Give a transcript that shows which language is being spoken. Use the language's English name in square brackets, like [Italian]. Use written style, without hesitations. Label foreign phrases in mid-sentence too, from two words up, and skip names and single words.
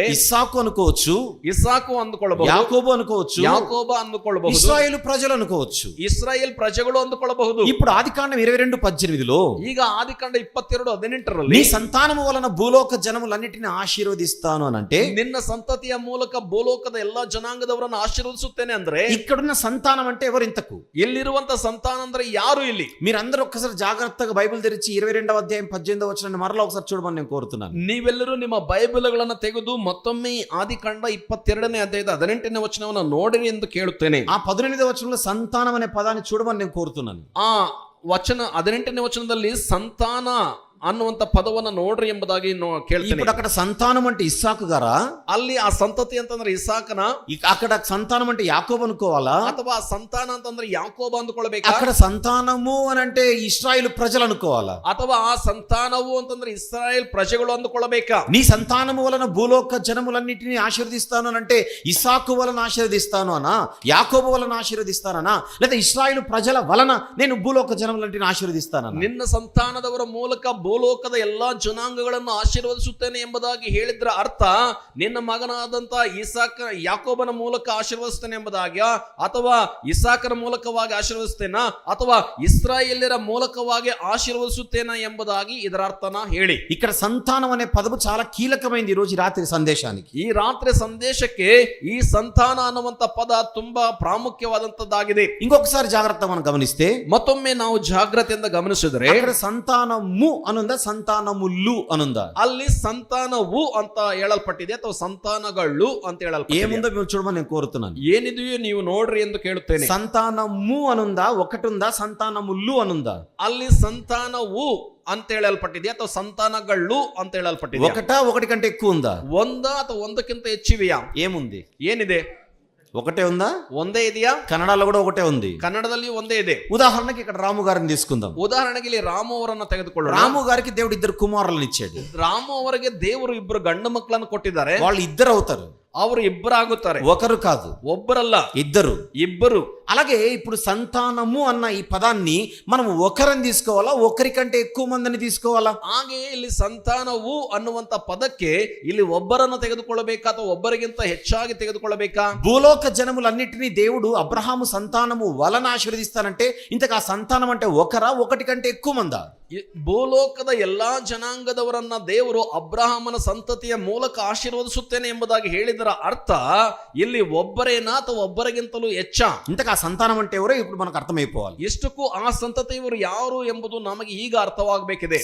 [Telugu] ఇస్సాకు అనుకోవచ్చు, [Kannada] ಇಸಾಕು ಅಂದುಕೊಳ್ಳಬಹುದು, [Telugu] యాకోబు అనుకోవచ్చు, [Kannada] ಯಾಕೋಬ ಅಂದುಕೊಳ್ಳಬಹುದು, [Telugu] ఇశ్రాయేలు ప్రజలు అనుకోవచ్చు. [Kannada] ಇಸ್ರಾಯೇಲ್ ಪ್ರಜೆಗಳು ಅಂದುಕೊಳ್ಳಬಹುದು. [Telugu] ఇప్పుడు ఆదికాండం 22:18లో [Kannada] ಈಗ ಆದಿಕಾಂಡ 22:18 [Telugu] నీ సంతానము వలన భూలోక జనములన్నిటిని ఆశీర్వదిస్తాను అని అంటే, [Kannada] ನಿನ್ನ ಸಂತತಿಯ ಮೂಲಕ ಭೂಲೋಕದ ಎಲ್ಲಾ ಜನಾಂಗದವರನ್ನು ಆಶೀರ್ವದಿಸುತ್ತೇನೆ ಅಂದ್ರೆ, [Telugu] ఇక్కడున్న సంతానం అంటే ఎవరు ఇంతకు? [Kannada] ಇಲ್ಲಿರುವಂತ ಸಂತಾನ ಅಂದ್ರೆ ಯಾರು? ಇಲ್ಲಿ [Telugu] మీరందరూ ఒక్కసారి జాగ్రత్తగా బైబిల్ తెరిచి 22వ అధ్యాయం 18వ వచనాన్ని మరలా ఒకసారి చూడమని నేను కోరుతున్నాను. [Kannada] ನೀವೆಲ್ಲರೂ ನಿಮ್ಮ ಬೈಬಲ್ಗಳನ್ನ ತೆಗೆದು ಮತ್ತೊಮ್ಮೆ ಆದಿಕಾಂಡ 22ನೇ ಅಧ್ಯಾಯದ 18ನೇ ವಚನವನ್ನು ನೋಡಿರಿ ಎಂದು ಕೇಳುತ್ತೇನೆ. [Telugu] ఆ 18వ వచనంలో సంతానం అనే పదాన్ని చూడమని నేను కోరుతున్నాను. [Kannada] ಆ ವಚನ 18ನೇ ವಚನದಲ್ಲಿ ಸಂತಾನ ಅನ್ನುವಂತ ಪದವನ್ನ ನೋಡ್ರಿ ಎಂಬುದಾಗಿ ಕೇಳ್ತೇನೆ. [Telugu] ఇప్పుడు అక్కడ సంతానం అంటే ఇస్సాకు గారా? [Kannada] ಅಲ್ಲಿ ಆ ಸಂತತಿ ಅಂತಂದ್ರೆ ಇಸಾಕನ, [Telugu] అక్కడ సంతానం అంటే యాకోబు అనుకోవాలా? [Kannada] ಅಥವಾ ಆ ಸಂತಾನ ಅಂತಂದ್ರೆ ಯಾಕೋಬ ಅಂದುಕೊಳ್ಬೇಕಾ? [Telugu] అక్కడ సంతానము అని అంటే ఇశ్రాయేలు ప్రజలు అనుకోవాలా? [Kannada] ಅಥವಾ ಆ ಸಂತಾನವು ಅಂತಂದ್ರೆ ಇಸ್ರಾಯೇಲ್ ಪ್ರಜೆಗಳು ಅಂದುಕೊಳ್ಬೇಕಾ? [Telugu] నీ సంతానము వలన భూలోక జనములన్నిటిని ఆశీర్వదిస్తాను అని అంటే ఇస్సాకు వలన ఆశీర్వదిస్తాను అనా, యాకోబు వలన ఆశీర్వదిస్తాననా, లేదా ఇశ్రాయేలు ప్రజల వలన నేను భూలోక జనములన్నిటిని ఆశీర్వదిస్తానన్నా? [Kannada] ನಿನ್ನ ಸಂತಾನದವರ ಮೂಲಕ ಭೂಲೋಕದ ಎಲ್ಲಾ ಜನಾಂಗಗಳನ್ನು ಆಶೀರ್ವದಿಸುತ್ತೇನೆ ಎಂಬುದಾಗಿ ಹೇಳಿದ್ರ ಅರ್ಥ ನಿನ್ನ ಮಗನಾದಂತ ಯಾಕೋಬನ ಮೂಲಕ ಆಶೀರ್ವದಿಸ್ತೇನೆ ಎಂಬುದಾಗಿ, ಅಥವಾ ಇಸಾಕನ ಮೂಲಕವಾಗಿ ಆಶೀರ್ವದಿಸ್ತೇನಾ, ಅಥವಾ ಇಸ್ರಾಯೇಲ್ಯರ ಮೂಲಕವಾಗಿ ಆಶೀರ್ವದಿಸುತ್ತೇನಾ ಎಂಬುದಾಗಿ ಇದರ ಅರ್ಥನ ಹೇಳಿ. [Telugu] ఇక్కడ సంతానం అనే పదము చాలా కీలకమైంది ఈ రోజు రాత్రి సందేశానికి. [Kannada] ಈ ರಾತ್ರಿ ಸಂದೇಶಕ್ಕೆ ಈ ಸಂತಾನ ಅನ್ನುವಂತ ಪದ ತುಂಬಾ ಪ್ರಾಮುಖ್ಯವಾದಂತದ್ದಾಗಿದೆ. [Telugu] ఇంకొకసారి జాగ్రత్తగా మనం గమనిస్తే, [Kannada] ಮತ್ತೊಮ್ಮೆ ನಾವು ಜಾಗ್ರತೆಯಿಂದ ಗಮನಿಸಿದ್ರೆ [Telugu] అక్కడ సంతానము అనుందా, సంతానములు అనుందా? [Kannada] ಅಲ್ಲಿ ಸಂತಾನವು ಅಂತ ಹೇಳಲ್ಪಟ್ಟಿದೆ ಅಥವಾ ಸಂತಾನಗಳು ಅಂತ ಹೇಳಲ್ಪಟ್ಟಿದೆ. [Telugu] ఏముందో మీరు చూడమని నేను కోరుతున్నాను. [Kannada] ಏನಿದೆಯೋ ನೀವು ನೋಡ್ರಿ ಎಂದು ಕೇಳುತ್ತೇನೆ. [Telugu] సంతానము అనుందా, ఒకటి ఉందా, సంతానములు అనుందా? [Kannada] ಅಲ್ಲಿ ಸಂತಾನವು ಅಂತ ಹೇಳಲ್ಪಟ್ಟಿದೆ ಅಥವಾ ಸಂತಾನಗಳು ಅಂತ ಹೇಳಲ್ಪಟ್ಟಿದೆ. [Telugu] ఒకటా, ఒకటి కంటే ఎక్కువ ఉందా? [Kannada] ಒಂದಾ ಅಥವಾ ಒಂದಕ್ಕಿಂತ ಹೆಚ್ಚಿವೆಯಾ? [Telugu] ఏముంది? [Kannada] ಏನಿದೆ? [Telugu] ఒకటే ఉందా? [Kannada] ಒಂದೇ ಇದೆಯಾ? [Telugu] కన్నడలో కూడా ఒకటే ఉంది. [Kannada] ಕನ್ನಡದಲ್ಲಿ ಒಂದೇ ಇದೆ. [Telugu] ఉదాహరణకి ఇక్కడ రాము గారిని తీసుకుందాం. [Kannada] ಉದಾಹರಣೆಗೆ ಇಲ್ಲಿ ರಾಮು ಅವರನ್ನ ತೆಗೆದುಕೊಳ್ಳೋಣ. [Telugu] రాము గారికి దేవుడు 2 కుమారులను ఇచ్చాడు. [Kannada] ರಾಮು ಅವರಿಗೆ ದೇವರು 2 ಗಂಡು ಮಕ್ಕಳನ್ನು ಕೊಟ್ಟಿದ್ದಾರೆ. [Telugu] వాళ్ళు ఇద్దరు అవుతారు. [Kannada] ಅವರು ಇಬ್ಬರಾಗುತ್ತಾರೆ. [Telugu] ఒకరు కాదు, [Kannada] ಒಬ್ಬರಲ್ಲ, [Telugu] ఇద్దరు. [Kannada] ಇಬ್ಬರು. [Telugu] అలాగే ఇప్పుడు సంతానము అన్న ఈ పదాన్ని మనం ఒకరిని తీసుకోవాలా, ఒకరికంటే ఎక్కువ మందిని తీసుకోవాలా? [Kannada] ಹಾಗೆ ಇಲ್ಲಿ ಸಂತಾನವು ಅನ್ನುವಂತ ಪದಕ್ಕೆ ಇಲ್ಲಿ ಒಬ್ಬರನ್ನು ತೆಗೆದುಕೊಳ್ಳಬೇಕಾ ಅಥವಾ ಒಬ್ಬರಿಗಿಂತ ಹೆಚ್ಚಾಗಿ ತೆಗೆದುಕೊಳ್ಳಬೇಕಾ? [Telugu] భూలోక జనములన్నిటినీ దేవుడు అబ్రహాము సంతానము వలన ఆశీర్వదిస్తానంటే ఇంతకు ఆ సంతానం అంటే ఒకరా, ఒకటి కంటే ఎక్కువ మందా? [Kannada] ಭೂಲೋಕದ ಎಲ್ಲಾ ಜನಾಂಗದವರನ್ನ ದೇವರು ಅಬ್ರಹಾಮನ ಸಂತತಿಯ ಮೂಲಕ ಆಶೀರ್ವದಿಸುತ್ತೇನೆ ಎಂಬುದಾಗಿ ಹೇಳಿದರ ಅರ್ಥ ಇಲ್ಲಿ ಒಬ್ಬರೇನಾ ಅಥವಾ ಒಬ್ಬರಿಗಿಂತಲೂ ಹೆಚ್ಚ? [Telugu] ఇంతకు ఆ సంతానం అంటే ఎవరో ఇప్పుడు మనకు అర్థమైపోవాలి. [Kannada] ಇಷ್ಟಕ್ಕೂ ಆ ಸಂತತಿಯವರು ಯಾರು ಎಂಬುದು ನಮಗೆ ಈಗ ಅರ್ಥವಾಗಬೇಕಿದೆ.